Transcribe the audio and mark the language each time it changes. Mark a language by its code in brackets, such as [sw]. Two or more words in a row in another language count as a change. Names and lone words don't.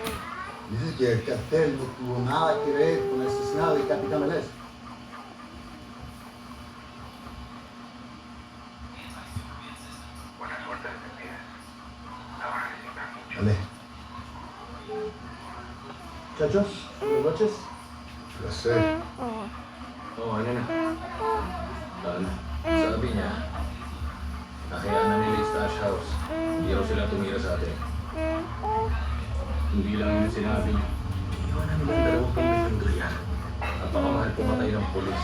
[es] Dices que el cartel no tuvo nada que ver con el asesinato del Capitán Melés. Buena suerte, detectives. La van a necesitar mucho. Vale. Muchachos, buenas noches. Placer. [tl] Oo, ano na? Sabi niya, nakayaan na nila yung stash house. Hindi raw sila tumira sa atin. Hindi lang yun sinabi niya. Iwan namin ang 2 milyon dolyar. Napakamahal pumatay ng polis.